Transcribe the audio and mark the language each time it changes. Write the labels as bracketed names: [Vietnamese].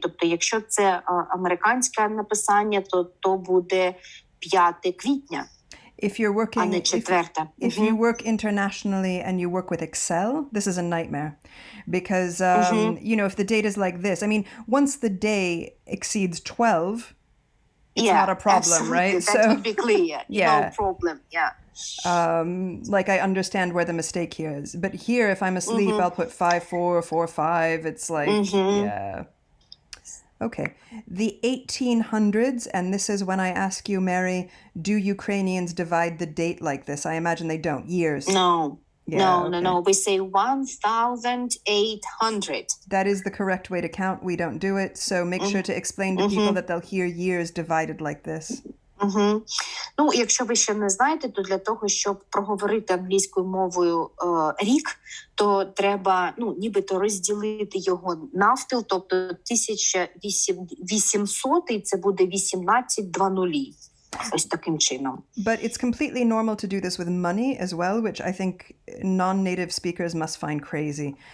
[Ukrainian] Тобто, якщо це американське написання, то буде 5 квітня. [English] If you're working, [Ukrainian] а не 4. [English] If you work internationally and you work with Excel, this is a nightmare. Because, if the date is like this, I mean, once the day exceeds 12, it's not a problem, absolutely. right? That would be clear. Yeah. No problem, yeah. Like I understand where the mistake here is. But here, if I'm asleep, I'll put 5/4, 4/5. It's like, yeah. Okay. The 1800s, and this is when I ask you, Mary, do Ukrainians divide the date like this? I imagine they don't. Years. No. Yeah, No. We say 1,800. That is the correct way to count. We don't do it. So make sure to explain to people that they'll hear years divided like this. [Ukrainian] Ну, якщо ви ще не знаєте, то для того, щоб проговорити англійською мовою рік, то треба, нібито розділити його навпіл, тобто 1800 це буде 18/00. Ось таким чином. [English] But it's completely normal to do this with money as well, which I think non-native speakers must find crazy.